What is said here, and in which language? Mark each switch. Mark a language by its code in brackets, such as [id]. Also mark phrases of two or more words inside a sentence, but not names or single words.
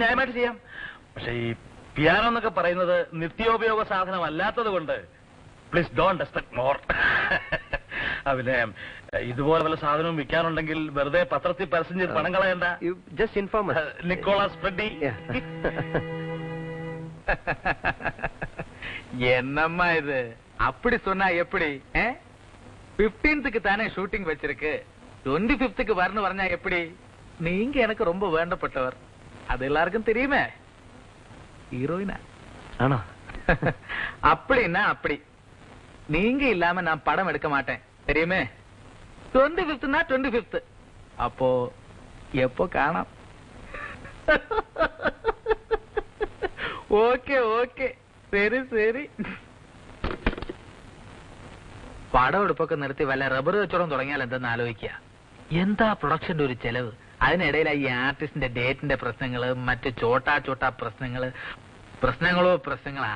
[ml] ന്യായമായിട്ട് ചെയ്യാം. പക്ഷെ ഈ പിയാനോ എന്നൊക്കെ പറയുന്നത് നിത്യോപയോഗ സാധനം അല്ലാത്തത് കൊണ്ട് [en] please don't expect more. [ml] പിന്നെ ഇതുപോലെ വല്ല സാധനവും വിൽക്കാനുണ്ടെങ്കിൽ വെറുതെ പത്രത്തിൽ പരസ്യം ചെയ്ത് പണം കളയണ്ട. [en] just inform [ml] നിക്കോളാസ് ഫ്രെഡി. [ta] என்னம்மா இது அப்படி சொன்னா எப்படி? 15க்கு தானே ஷூட்டிங் வச்சிருக்கு, 25க்கு வரணும் வரஞ்சா எப்படி? நீங்க எனக்கு ரொம்ப வேண்டப்பட்டவர், அது எல்லாருக்கும் தெரியுமே. ஹீரோயினா ஆனா அப்படின்னா அப்படி. நீங்க இல்லாம நான் படம் எடுக்க மாட்டேன் தெரியுமே. 25னா 25. அப்போ எப்போ காணாம்? [ml] ഓക്കെ ഓക്കെ, ശരി ശരി. പടം എടുപ്പൊക്കെ നിർത്തി വല്ല റബ്ബർ കച്ചവടം തുടങ്ങിയാൽ എന്തെന്ന് ആലോചിക്കുക. എന്താ പ്രൊഡക്ഷന്റെ ഒരു ചെലവ്. അതിനിടയിൽ ഈ ആർട്ടിസ്റ്റിന്റെ ഡേറ്റിന്റെ പ്രശ്നങ്ങള്, മറ്റ് [hi] छोटा छोटा [ml] പ്രശ്നങ്ങളോ പ്രശ്നങ്ങളാ.